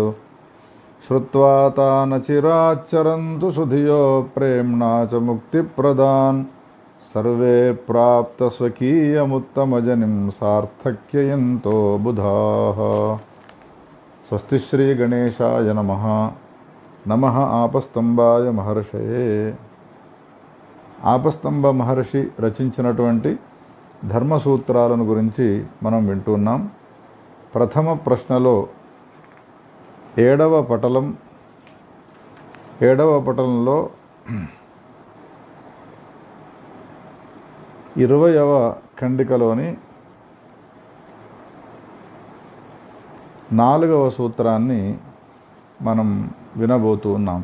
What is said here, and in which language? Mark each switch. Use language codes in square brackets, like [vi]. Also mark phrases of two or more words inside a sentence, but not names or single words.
[sa] श्रुत्वा तान् चिराच्चरन्तु सुधियो प्रेम्णा च मुक्तिप्रदान् सर्वे प्राप्तस्वकीयमुत्तमजनिं सार्थक्ययन्तो बुधाः। स्वस्ति श्री गणेशाय नमः। నమః ఆపస్తంభాయ మహర్షయే. [te] ఆపస్తంభ మహర్షి రచించినటువంటి ధర్మసూత్రాలను గురించి మనం వింటున్నాం. ప్రథమ ప్రశ్నలో ఏడవ పటలంలో 20వ ఖండికలోని 4వ సూత్రాన్ని మనం వినబోతున్నాం.